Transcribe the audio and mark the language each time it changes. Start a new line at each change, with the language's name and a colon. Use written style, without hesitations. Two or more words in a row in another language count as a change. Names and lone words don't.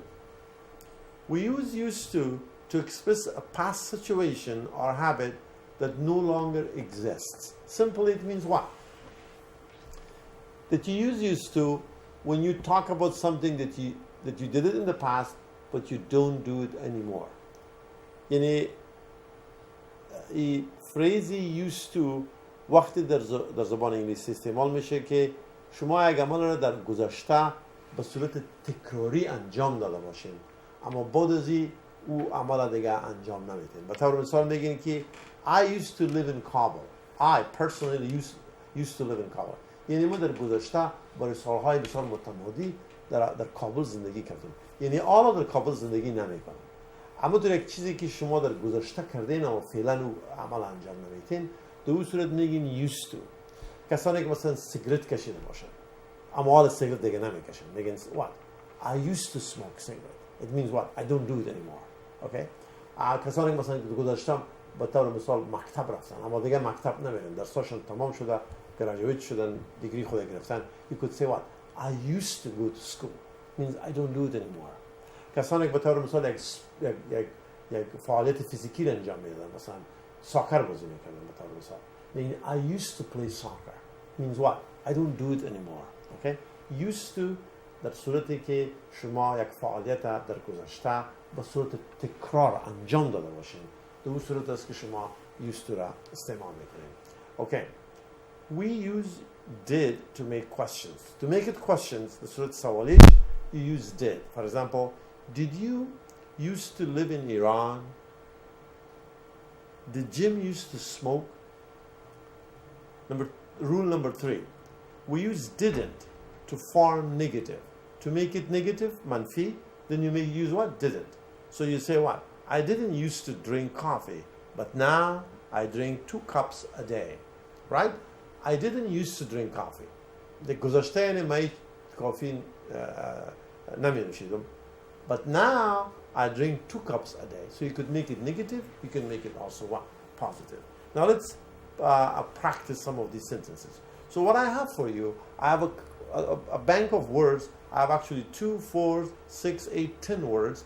English: We use used to express a past situation or habit that no longer exists. Simply it means what? That you use used to when you talk about something that you did it in the past but you don't do it anymore.
Persian: یعنی این فریزی
English: used to
Persian: وقتی در زبان انگلیسی استعمال میشه که شما یک عمل را در گذشته به صورت تکراری انجام داده باشین اما بعد از او عمل دیگه انجام نمیدین. به طور مثال میگین که
English: I used to live in Kabul. I personally used to live in Kabul.
Persian: یعنی ما در گذشته برای سالهای بسیار متمادی در کابل زندگی کردیم. یعنی حالا در کابل زندگی نمیکنم. اما در یک چیزی که شما در گذشته کردین اما فعلا او عمل انجام نمیدین، در اون صورت میگین
English: used to.
Persian: کسانی که مثلا سیگرت کشیده باشن اما حالا سیگرت دیگه نمیکشن میگن what?
English: I used to smoke cigarette. It means what? I don't do it anymore. Okay?
Persian: کسانی که مثلا گذاشتم به طور مثال مکتب رفتن اما دیگه مکتب نمیرن، درساشون تمام شده، گریجویت شدن، دیگری خود گرفتن.
English: You could say what? I used to go to school. It means I don't do it anymore.
Persian: کسانی که به طور مثال یک فعالیت فیزیکی را انجام میدادن، مثلا ساکر بازی میکردن به طور مثال، میگن
English: I used to play soccer. It means what? I don't do it anymore. Okay? Used to
Persian: در صورتی که شما یک فعالیت در گذشته به صورت تکرار انجام داده باشین، در اون صورت است که شما
English: used to
Persian: را استعمال میکنین.
English: Okay. We use did to make questions. To make it questions, the
Persian: صورت سوالیش,
English: you use did. For example, did you used to live in Iran? Did Jim used to smoke? Rule number 3. We use didn't to form negative. To make it negative, manfi, then you may use what? Didn't. So you say what? I didn't used to drink coffee, but now I drink 2 cups a day. Right? I didn't used to drink coffee.
Persian: The گذشته یعنی من کافی نمی نوشیدم.
English: But now I drink 2 cups a day. So you could make it negative, you can make it also what? Positive. Now let's practice some of these sentences. So what I have for you, I have a bank of words. I have actually 2, 4, 6, 8, 10 words.